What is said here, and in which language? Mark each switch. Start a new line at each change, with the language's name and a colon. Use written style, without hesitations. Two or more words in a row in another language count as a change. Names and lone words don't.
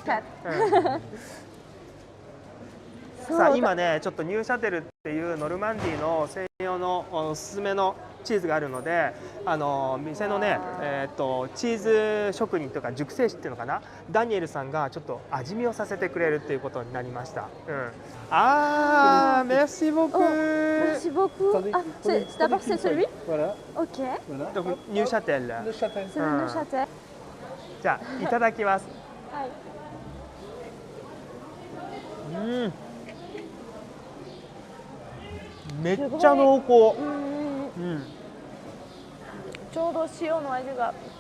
Japanese: さあ今ねちょっとニューシャテルっていうノルマンディーの専用のおすすめのチーズがあるので、店のねチーズ職人とか熟成師っていうのかな、ダニエルさんがちょっと味見をさせてくれるっていうことになりました。
French: Merci beaucoup. Merci beaucoup. d'abord c'est celui.
Japanese: OK. Donc ニューシャテル。じゃあいただきます。はい。めっちゃ濃厚。ちょうど塩の味が。